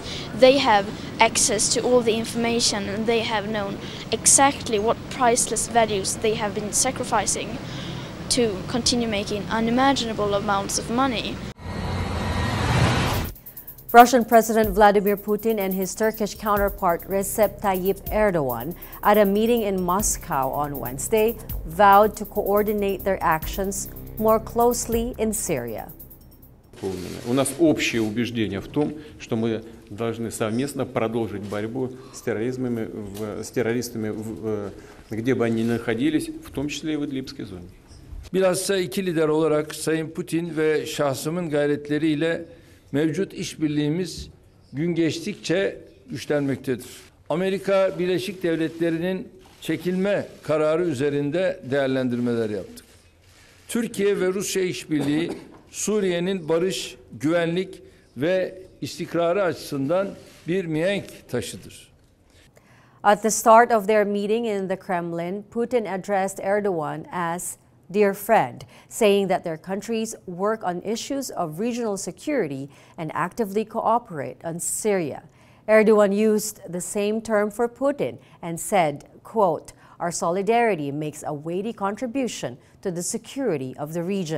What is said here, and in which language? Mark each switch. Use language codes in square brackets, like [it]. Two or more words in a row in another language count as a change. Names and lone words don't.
[en] They have access to all the information, and they have known exactly what priceless values they have been sacrificing to continue making unimaginable amounts of money. Russian President Vladimir Putin and his Turkish counterpart Recep Tayyip Erdogan at a meeting in Moscow on Wednesday vowed to coordinate their actions more closely in Syria. [ru] У нас общее убеждение в том, что мы должны совместно продолжить борьбу с террористами, где бы они ни находились, в том числе и в Идлибской зоне. [tr] Bilhassa iki lider olarak Sayın Putin ve şahsımın gayretleriyle mevcut işbirliğimiz gün geçtikçe güçlenmektedir. Amerika Birleşik Devletleri'nin çekilme kararı üzerinde değerlendirmeler yaptık. Türkiye ve Rusya işbirliği Suriye'nin barış, güvenlik ve istikrarı açısından bir mihenk taşıdır. [en] At the start of their meeting in the Kremlin, Putin addressed Erdogan as dear friend, saying that their countries work on issues of regional security and actively cooperate on Syria. Erdogan used the same term for Putin and said, quote, "Our solidarity makes a weighty contribution to the security of the region."